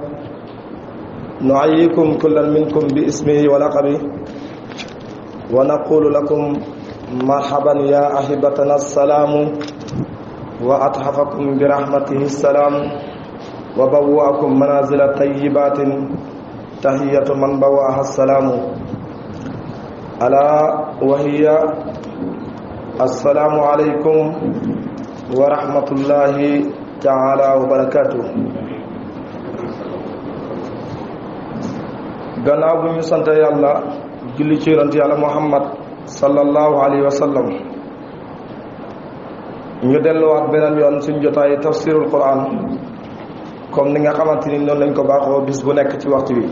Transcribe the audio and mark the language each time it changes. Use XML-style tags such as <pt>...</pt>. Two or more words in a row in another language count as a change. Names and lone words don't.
<ar>نعيكم كل منكم باسمه ولقبه ونقول لكم مرحبا يا أحبتنا السلام، وأتحفكم برحمته السلام، وبوأكم منازل طيبات تحية من بوأها السلام، ألا وهي السلام عليكم ورحمة الله تعالى وبركاته.</ar> <wo>gannaaw bu ñu sant yàlla julli ci yonent yàlla Muhammad</wo> <ar>صلى الله عليه وسلم,</ar> <wo>ñu delluwaat beneen yoon suñ jotaay</wo> <ar>تفسير القرآن</ar> <wo>comme ni nga xamante ni noonu lañ ko baaxoo bis bu nekk ci waxtu wi.</wo>